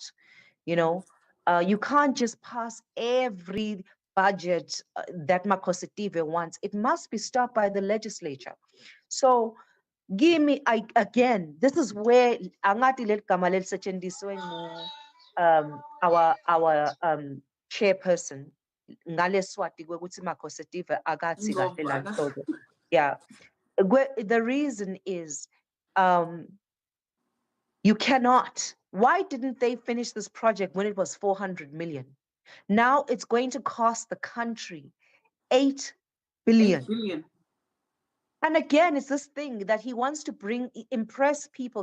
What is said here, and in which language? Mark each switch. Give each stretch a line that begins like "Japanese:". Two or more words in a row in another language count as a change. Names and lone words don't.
English: You know, you can't just pass every budget that Makositive wants. It must be stopped by the legislature. So again, this is where our chairperson
Swati: ngale Swati kwekuthi Makositive akathi kahle la nhlobo.
English: Yeah. The reason is you cannot. Why didn't they finish this project when it was 400 million? Now it's going to cost the country 8 billion. 8 billion. And again, it's this thing that he wants to impress people.